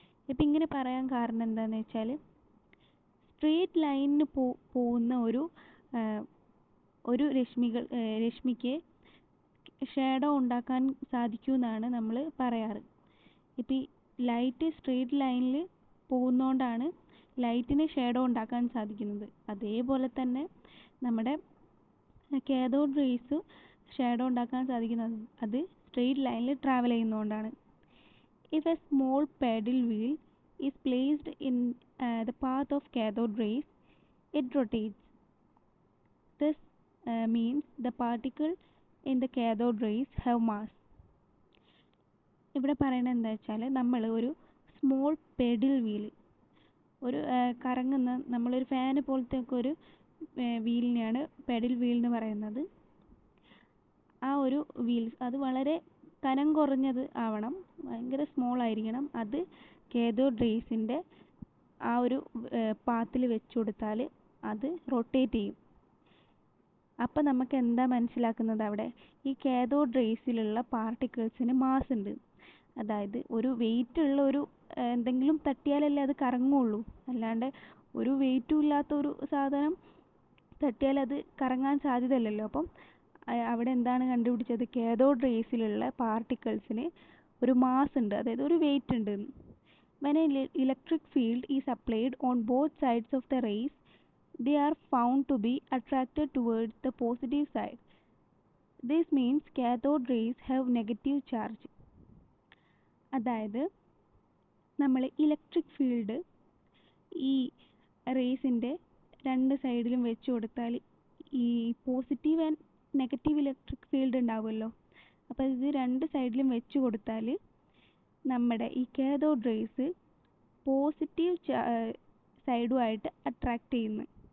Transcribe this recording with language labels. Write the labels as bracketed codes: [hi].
[ml] ഇപ്പം ഇങ്ങനെ പറയാൻ കാരണം എന്താണെന്ന് വെച്ചാൽ സ്ട്രെയിറ്റ് ലൈനിന് പോകുന്ന ഒരു രശ്മിക്ക് ഷാഡോ ഉണ്ടാക്കാൻ സാധിക്കുമെന്നാണ് നമ്മൾ പറയാറ്. ഇപ്പം ഈ ലൈറ്റ് സ്ട്രെയിറ്റ് ലൈനിൽ പോകുന്നതുകൊണ്ടാണ് ലൈറ്റിന് ഷാഡോ ഉണ്ടാക്കാൻ സാധിക്കുന്നത്. അതേപോലെ തന്നെ നമ്മുടെ കാഥോഡ് റേസ് ഷാഡോ ഉണ്ടാക്കാൻ സാധിക്കുന്നത് അത് സ്ട്രെയിറ്റ് ലൈനിൽ travel ചെയ്യുന്നതുകൊണ്ടാണ്. [en] If a small paddle wheel is placed in the path of cathode rays, it rotates. This means the particle in the cathode rays have mass. [ml] ഇവിടെ പറയുന്നത് എന്താ വെച്ചാൽ നമ്മൾ ഒരു സ്മോൾ പെഡിൽ വീൽ, ഒരു കറങ്ങുന്ന നമ്മളൊരു ഫാന് പോലത്തെ ഒക്കെ ഒരു വീലിനെയാണ് പെഡിൽ വീൽ എന്ന് പറയുന്നത്. ആ ഒരു വീൽ അത് വളരെ കനം കുറഞ്ഞത് ആവണം, ഭയങ്കര സ്മോൾ ആയിരിക്കണം. അത് കാഥോഡ് റേസിൻ്റെ ആ ഒരു പാത്തിൽ വെച്ച് കൊടുത്താൽ അത് റൊട്ടേറ്റ് ചെയ്യും. അപ്പം നമുക്ക് എന്താ മനസ്സിലാക്കുന്നത്, അവിടെ ഈ കാഥോഡ് റേസിലുള്ള പാർട്ടിക്കിൾസിന് മാസ് ഉണ്ട്. അതായത് ഒരു വെയിറ്റ് ഉള്ള ഒരു എന്തെങ്കിലും തട്ടിയാലല്ലേ അത് കറങ്ങുള്ളൂ, അല്ലാണ്ട് ഒരു വെയിറ്റും ഇല്ലാത്ത ഒരു സാധനം തട്ടിയാൽ അത് കറങ്ങാൻ സാധ്യതയില്ലല്ലോ. അപ്പം അവിടെ എന്താണ് കണ്ടുപിടിച്ചത്, കാഥോഡ് റേസിലുള്ള പാർട്ടിക്കിൾസിന് ഒരു മാസ് ഉണ്ട്, അതായത് ഒരു വെയിറ്റ് ഉണ്ട്. [en] When a electric field is applied on both sides of the rays, they are found to be attracted towards the positive side. This means cathode rays have negative charge. [ml] അതായത് നമ്മൾ electric field ഈ റേസിൻ്റെ രണ്ട് സൈഡിലും വെച്ച് കൊടുത്താൽ ഈ positive and negative electric field ഉണ്ടാവുമല്ലോ. അപ്പോൾ ഇത് രണ്ട് സൈഡിലും വെച്ച് കൊടുത്താൽ നമ്മുടെ ഈ കാഥോഡ് റേസ് പോസിറ്റീവ് സൈഡുമായിട്ട് അട്രാക്റ്റ് ചെയ്യുന്നു.